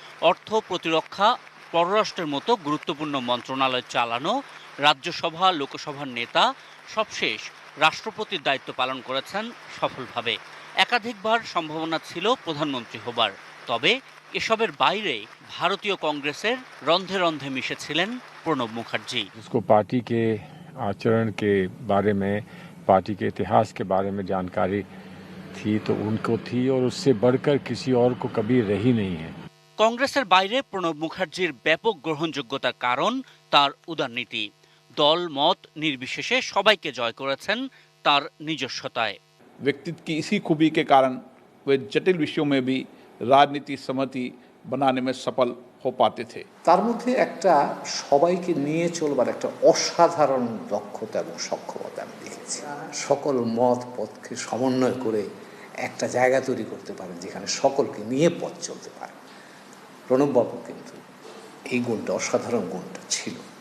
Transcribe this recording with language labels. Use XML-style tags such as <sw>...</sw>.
<bn>অর্থ, প্রতিরক্ষা, পররাষ্ট্রের মতো গুরুত্বপূর্ণ মন্ত্রণালয় চালানো, রাজ্যসভা, লোকসভার নেতা, সবশেষ রাষ্ট্রপতির দায়িত্ব পালন করেছেন সফলভাবে। একাধিকবার সম্ভাবনা ছিল প্রধানমন্ত্রী হবার। তবে এসবের বাইরে ভারতীয় কংগ্রেসের রন্ধে রন্ধে মিশেছিলেন প্রণব মুখার্জি।</bn> <hi>जिसको पार्टी के आचरण के बारे में, पार्टी के इतिहास के बारे में जानकारी थी तो उनको थी, और उससे बढ़कर किसी और को कभी रही नहीं है।</hi> <bn>কংগ্রেসের বাইরে প্রণব মুখার্জির ব্যাপক গ্রহণযোগ্যতার কারণ তার উদারনীতি। দল মত নির্বিশেষে সবাইকে জয় করেছেন তার নিজস্বতায়।</bn> <hi>व्यक्तित्व की इसी खूबी के कारण वे जटिल विषयों में भी राजनीति सहमति बनाने में सफल हो पाते थे।</hi> <bn>তার মধ্যে একটা সবাইকে নিয়ে চলবার একটা অসাধারণ দক্ষতা এবং সক্ষমতা আমি দেখেছি। সকল মত পথকে সমন্বয় করে একটা জায়গা তৈরি করতে পারেন যেখানে সকলকে নিয়ে পথ চলতে পারে। প্রণববাবু কিন্তু এই গুণটা, অসাধারণ গুণটা ছিল।</bn>